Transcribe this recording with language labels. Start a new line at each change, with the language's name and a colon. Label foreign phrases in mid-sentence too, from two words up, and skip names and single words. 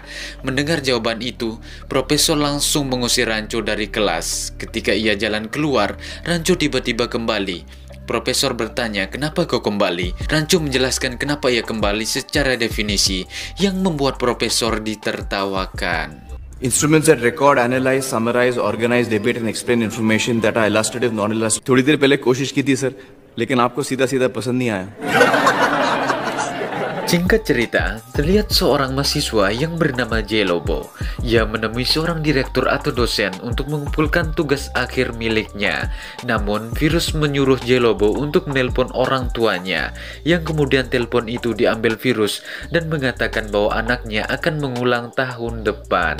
Indonesian: Mendengar jawaban itu, profesor langsung mengusir Rancho dari kelas. Ketika ia jalan keluar, Rancho tiba-tiba kembali. Profesor bertanya, kenapa kau kembali? Rancho menjelaskan kenapa ia kembali secara definisi, yang membuat profesor ditertawakan.
English: Instruments that record, analyze, summarize, organize, debate and explain information that are illustrative, non-illustrative.
Hindi: थोड़ी देर पहले कोशिश की थी सर, लेकिन आपको सीधा-सीधा पसंद नहीं आया.
Indonesian: Singkat cerita, terlihat seorang mahasiswa yang bernama Jelobo. Ia menemui seorang direktur atau dosen untuk mengumpulkan tugas akhir miliknya. Namun, virus menyuruh Jelobo untuk menelpon orang tuanya, yang kemudian telepon itu diambil virus dan mengatakan bahwa anaknya akan mengulang tahun depan.